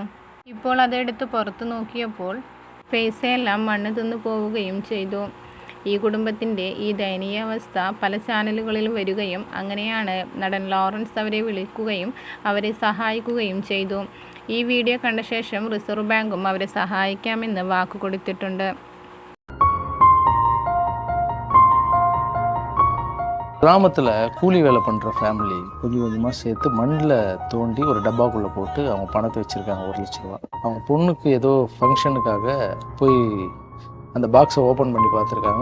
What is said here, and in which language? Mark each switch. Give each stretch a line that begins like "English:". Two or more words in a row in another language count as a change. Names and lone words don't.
Malayalam: ഇപ്പോൾ അതെടുത്ത് പുറത്തു നോക്കിയപ്പോൾ പൈസയെല്ലാം മണ്ണ് തിന്നു പോവുകയും ചെയ്തു. ഈ കുടുംബത്തിൻ്റെ ഈ ദയനീയാവസ്ഥ പല ചാനലുകളിലും വരികയും അങ്ങനെയാണ് നടൻ ലോറൻസ് അവരെ വിളിക്കുകയും അവരെ സഹായിക്കുകയും ചെയ്തു. ഈ വീഡിയോ കണ്ട ശേഷം റിസർവ് ബാങ്കും അവരെ സഹായിക്കാമെന്ന് വാക്കുകൊടുത്തിട്ടുണ്ട്.
Tamil: கிராமத்தில் கூலி வேலை பண்ணுற ஃபேமிலி கொஞ்சம் கொஞ்சமாக சேர்த்து மண்ணில் தோண்டி ஒரு டப்பாக்குள்ளே போட்டு அவங்க பணத்தை வச்சுருக்காங்க 1 லட்ச ரூபா. அவங்க பொண்ணுக்கு ஏதோ ஃபங்க்ஷனுக்காக போய் அந்த பாக்ஸை ஓப்பன் பண்ணி பார்த்துருக்காங்க.